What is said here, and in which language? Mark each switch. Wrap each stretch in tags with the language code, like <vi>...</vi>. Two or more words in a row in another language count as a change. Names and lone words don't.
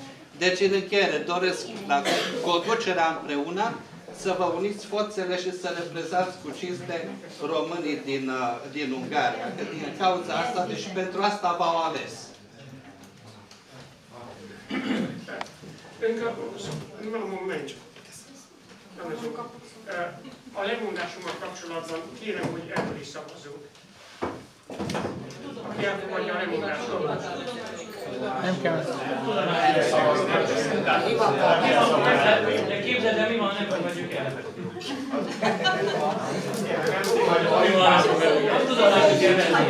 <ro>Deci, în încheiere, doresc la conducerea împreună să vă uniți forțele și să reprezentați cu cinste românii din Ungaria. Că din cauza asta, deci pentru asta v-au ales. Încă un moment.</ro> <hu>a lemondásommal kapcsolatban kérem, hogy erről is szavazzunk. Aki elfogadja a lemondásomat. Nem kell. De képzeld el, mi van, nem fogadjuk el. Tudom, hogy kell</hu>